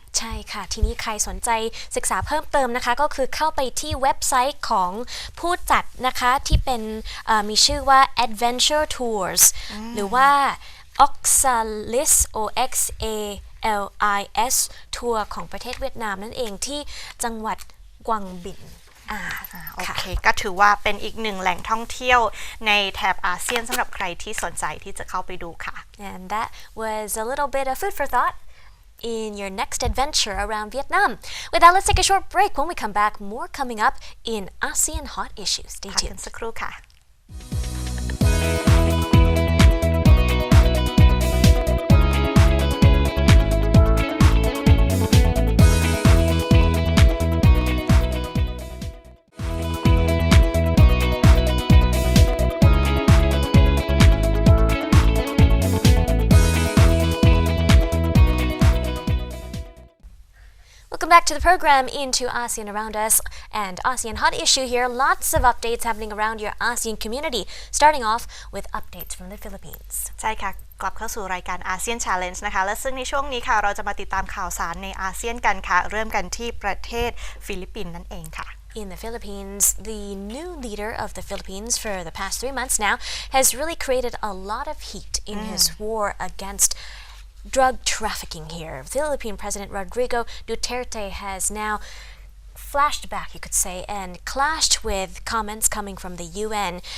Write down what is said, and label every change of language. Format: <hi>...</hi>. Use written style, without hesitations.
<th>ใช่ค่ะทีนี้ใครสนใจศึกษาเพิ่มเติมนะคะก็คือเข้าไปที่เว็บไซต์ของผู้จัดนะคะที่เป็นมีชื่อว่า Adventure Tours หรือว่า Oxalis OXALIS ทัวร์ของประเทศเวียดนามนั่นเองที่จังหวัดกวางบิน โอเคก็ถือว่าเป็นอีกหนึ่งแหล่งท่องเที่ยวในแถบอาเซียนสำหรับใครที่สนใจที่จะเข้าไปดูค่ะ</th> <en>And that was a little bit of food for thought in your next adventure around Vietnam. With that, let's take a short break. When we come back, more coming up in ASEAN Hot Issues. Stay</en> <th>พักกัน</th> <en>tuned.</en> <th>สักครู่ค่ะ</th> <en>Welcome back to the program Into ASEAN Around Us and ASEAN Hot Issue here. Lots of updates happening around your ASEAN community, starting off with updates from the Philippines.</en> <th>ใช่ค่ะกลับเข้าสู่รายการ ASEAN Challenge นะคะและซึ่งในช่วงนี้ค่ะเราจะมาติดตามข่าวสารในอาเซียนกันค่ะเริ่มกันที่ประเทศฟิลิปปินส์นั่นเองค่ะ</th> <en>In the Philippines, the new leader of the Philippines for the past 3 months now has really created a lot of heat in his war against drug trafficking here. Philippine President Rodrigo Duterte has now flashed back, you could say, and clashed with comments coming from the UN.</en>